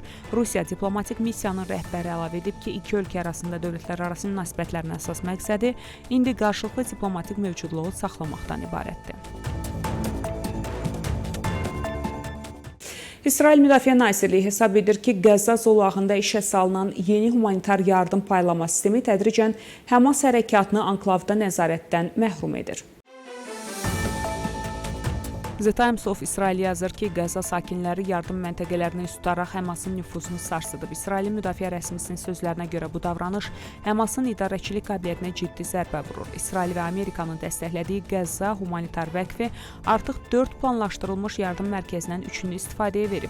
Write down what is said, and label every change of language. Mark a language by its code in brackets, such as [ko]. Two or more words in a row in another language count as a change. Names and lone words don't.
[az] Rusiya diplomatik missiyanın rəhbəri əlavə edib ki, iki ölkə arasında dövlətlərarası münasibətlərin əsas məqsədi indi qarşılıqlı diplomatik mövcudluğu saxlamaqdan ibarətdir. İsrail Müdafiə Nazirliyi hesab edir ki, Qəzza zolağında işə salınan yeni humanitar yardım paylama sistemi tədricən Həmas hərəkatını anklavda nəzarətdən məhrum edir. The Times of İsrail yazır ki, Qəzza sakinləri yardım məntəqələrini tutaraq Həmasın nüfuzunu sarsıdıb. İsrailin müdafiə rəsmisinin sözlərinə görə bu davranış Həmasın idarəçilik qabiliyyətinə ciddi zərbə vurur. İsrail və Amerikanın dəstəklədiyi Qəzza Humanitar Vəqfi artıq 4 planlaşdırılmış yardım mərkəzindən 3-ünü istifadəyə verib.